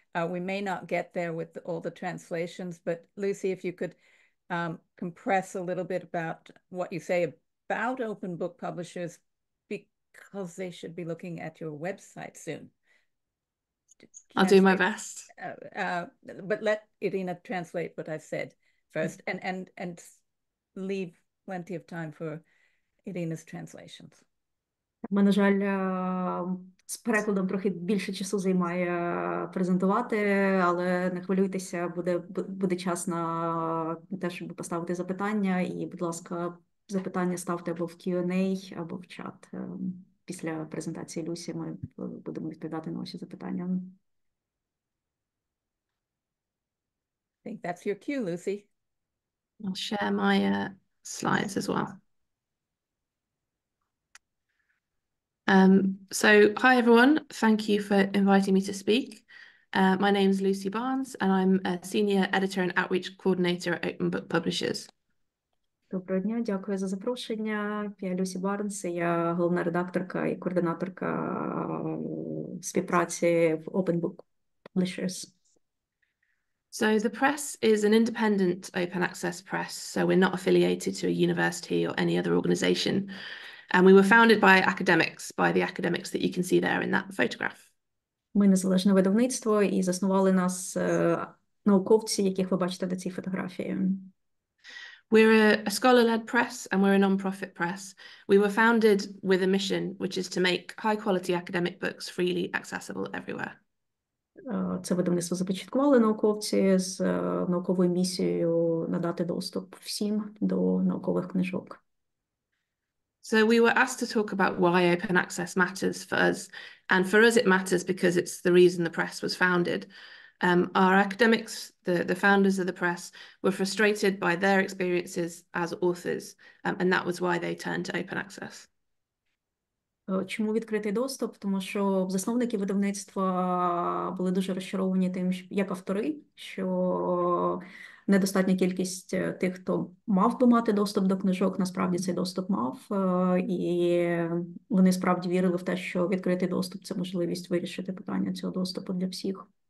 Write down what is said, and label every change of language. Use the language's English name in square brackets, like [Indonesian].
[English] We may not get there with all the translations, but Lucy, if you could compress a little bit about what you say about open book publishers, because they should be looking at your website soon. I'll do my best. But let Irina translate what I've said first, and leave plenty of time for Irina's translations. [Ukrainian] Ми, на жаль, з перекладом трохи більше часу займає презентувати, але не хвилюйтеся, буде час на те, щоб поставити запитання. І, будь ласка, запитання ставте або в Q&A, або в чат. Після презентації Люсі ми будемо відповідати на ваші запитання. [English] I think that's your cue, Lucy. I'll share my slides as well. So hi everyone, thank you for inviting me to speak. My name is Lucy Barnes and I'm a Senior Editor and Outreach Coordinator at Open Book Publishers. [Ukrainian] Доброго дня, дякую за запрошення. Я Люсі Барнс, я головна редакторка і координаторка співпраці в Open Book Publishers. [English] So the press is an independent open access press, so we're not affiliated to a university or any other organisation. And we were founded by the academics that you can see there in that photograph. [Ukrainian] Ми незалежне видавництво і заснували нас науковці, яких ви бачите на цій фотографії. [English] We're a scholar-led press and we're a non-profit press. We were founded with a mission, which is to make high-quality academic books freely accessible everywhere. [Ukrainian] Це видавництво започаткували науковці з науковою місією надати доступ всім до наукових книжок. [English] So we were asked to talk about why open access matters for us. And for us, it matters because it's the reason the press was founded. Our academics, the founders of the press, were frustrated by their experiences as authors. And that was why they turned to open access. [Ukrainian] Чому відкритий доступ? Тому що засновники видавництва були дуже розчаровані тим, як автори, що недостатня кількість тих, хто мав би мати доступ до книжок, насправді цей доступ мав. І вони справді вірили в те, що відкритий доступ – це можливість вирішити питання цього доступу для всіх.